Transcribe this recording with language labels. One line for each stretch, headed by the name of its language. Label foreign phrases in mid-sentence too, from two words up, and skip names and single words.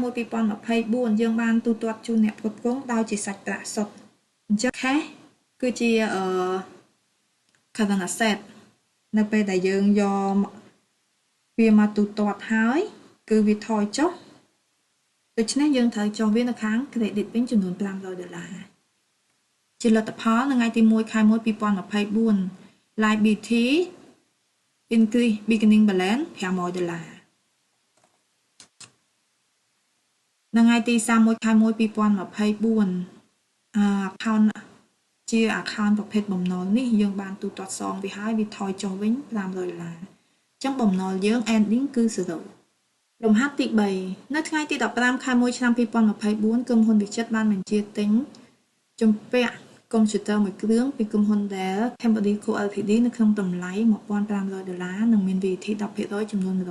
Khmer: 2024 យើងបានទូទាត់ជូនអ្នកផ្គត់ផ្គង់ដោយជាសាច់ប្រាក់សុទ្ធអញ្ចឹង cash គឺជា
English: current asset
Khmer: នៅពេលដែលយើងយកវាមកទូទាត់ហើយគឺវាថយចុះដូច្នេះយើងត្រូវចុះវានៅខាង credit វិញចំនួន$500 ជាលទ្ធផលនៅថ្ងៃទី1 ខែ 1 2024
English: liability increase beginning balance
Khmer: $500 នៅថ្ងៃទី31 ខែ 1 2024 account ជា account ប្រភេទបំណុលនេះយើងបានទូទាត់សងវាហើយវាថយចុះវិញ$500 អញ្ចឹងបំណុលយើង ending គឺ0លំហាត់ទី3នៅថ្ងៃទី15 ខែ 1 ឆ្នាំ 2024 ក្រុមហ៊ុនវិចិត្របានបញ្ជាទិញជំពាក់កុំព្យូទ័រមួយគ្រឿងពីក្រុមហ៊ុន Dell Cambodia Co Ltd នៅក្នុងតម្លៃ$1,500និងមាន VAT 10% ចំនួន